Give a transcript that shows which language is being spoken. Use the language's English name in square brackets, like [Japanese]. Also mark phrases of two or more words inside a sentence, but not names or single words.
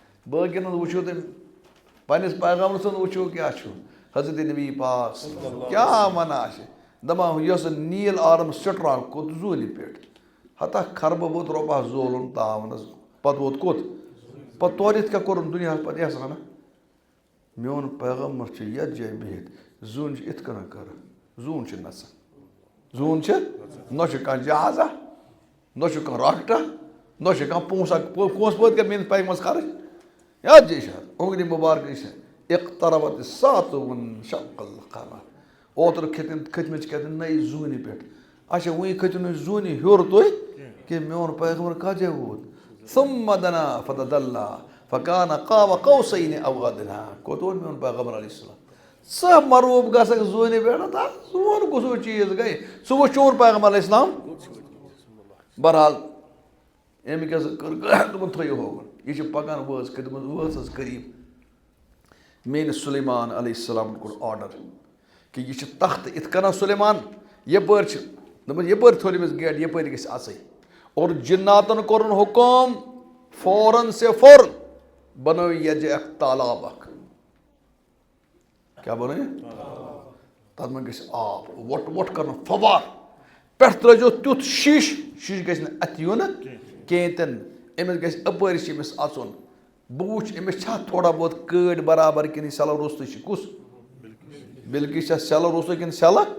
[Kashmiri] باقین وٕچھو تٔمۍ پنٛنِس پیغامبر سُنٛد وٕچھو کیٛاہ چھُ حضرت نبی پاک کیٛاہ وَنان چھِ دَپان یۄس نیٖل آرم سٹرانٛگ کوٚت زوٗنہِ پٮ۪ٹھ ہتا خربہٕ ووت رۄبہ زولُن تاونَس پَتہٕ ووت کوٚت پَتہٕ تورٕ یِتھ کیٛاہ کوٚرُن دُنیاہَس پَتہٕ احسانا میون پیغمبر چھُ یَتھ جایہِ بِہِتھ زوٗنہِ چھِ یِتھ کٔنۍ کَران زوٗن چھِ نَژان زوٗن چھِ نہ چھُ کانٛہہ جہازا نہ چھُ کانٛہہ راکٹا نہ چھُ کانٛہہ پونٛسہٕ پٲدٕ کَرِ میٲنِس پیغمبرس خرٕچ یَتھ جایہِ چھِ اونٛگنہِ مُبارکٕے چھِ [Arabic] اقتربت الساعة وانشق القمر [Kashmiri] اوترٕ کھٔتۍمٕتۍ چھِ کَتٮ۪ن نٔے زوٗنہِ پٮ۪ٹھ اچھا وٕنہِ کھٔتِو نہٕ زوٗنہِ ہیوٚر تُہۍ کہِ میون پیغمبر کَتھ جایہِ ووت [Arabic] ثم دنا فتدلى فكان قاب قوسين او ادنى [Kashmiri] کوٚت ووت میون پیغمبر [Arabic] علیہ السلام [Kashmiri] ژٕ مروٗب گژھکھ زوٗنہِ پٮ۪ٹھ زوٗن کُس ہیوٗ چیٖز گٔے ژٕ وٕچھ چون پیغمبر [Arabic] علیہ السلام [Kashmiri] بہرحال أمۍ کیٛاہ سا کٔر دوٚپُن تھٲیِو ہوکُن یہِ چھِ پَکان وٲژ وٲژ حظ قریٖب میٲنِس سُلیمان [Arabic] علیہ السلامن [Kashmiri] کوٚر آرڈر کہِ یہِ چھِ تختہٕ یِتھ کٔنۍ سُلیمان یَپٲرۍ چھِ دوٚپمَس یَپٲرۍ تھٲوِو أمِس گیٹ یَپٲرۍ گژھِ اَژٕنۍ اور جِناتَن کوٚرُن حُکُم [Urdu] فوراً سے فوراً [Kashmiri] بَنٲیِو یَتھ جایہِ اکھ تالاب اکھ کیٛاہ بَنٲیِو تَتھ منٛز گژھِ آب وۄٹھ وۄٹھ کَرُن فوار پٮ۪ٹھٕ ترٛٲیزیو تیُتھ شیٖشہِ گژھِ نہٕ اَتھِ یُن کِہیٖنۍ تہِ نہٕ أمِس گژھِ اَپٲرۍ چھِ أمِس اَژُن بہٕ وٕچھِ أمِس چھا تھوڑا بہت کٲڑۍ برابر کِنہٕ یہِ سٮ۪لو روٚستُے چھِ کُس بِلکہِ چھا سٮ۪لو روٚستُے کِنہٕ سٮ۪لہٕ